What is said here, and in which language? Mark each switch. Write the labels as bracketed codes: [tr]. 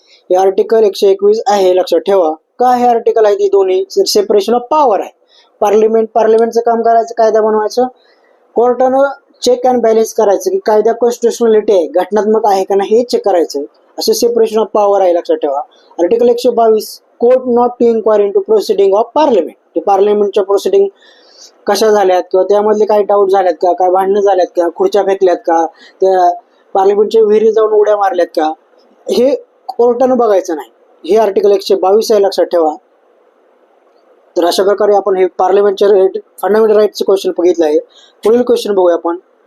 [mr] हे आर्टिकल 121 आहे, लक्षात ठेवा. का हे आर्टिकल आहे, ती दोन्ही सेपरेशन ऑफ पॉवर आहे. पार्लिमेंटचं काम करायचं, कायदा बनवायचं, कोर्टानं चेक अँड बॅलन्स करायचं की कायदा कॉन्स्टिट्युशनलिटी आहे, घटनात्मक आहे का नाही हे चेक करायचं. असं सेपरेशन ऑफ पॉवर आहे, लक्षात ठेवा. [en] Article 122 court not to inquire into proceeding of parliament. [mr] ते पार्लिमेंटच्या प्रोसिडिंग कशा झाल्यात किंवा त्यामधले काही डाऊट झाल्यात का, काय भांडणं झाल्यात का, खुर्च्या फेकल्यात का, त्या पार्लिमेंटच्या विहिरी जाऊन उड्या मारल्यात का, हे कोर्टानं बघायचं नाही. हे आर्टिकल 122 आहे, लक्षात ठेवा. तर अशा प्रकारे आपण हे पार्लिमेंटच्या फंडामेंटल राईटचे क्वेश्चन बघितलं आहे. पुढील क्वेश्चन बघूया आपण.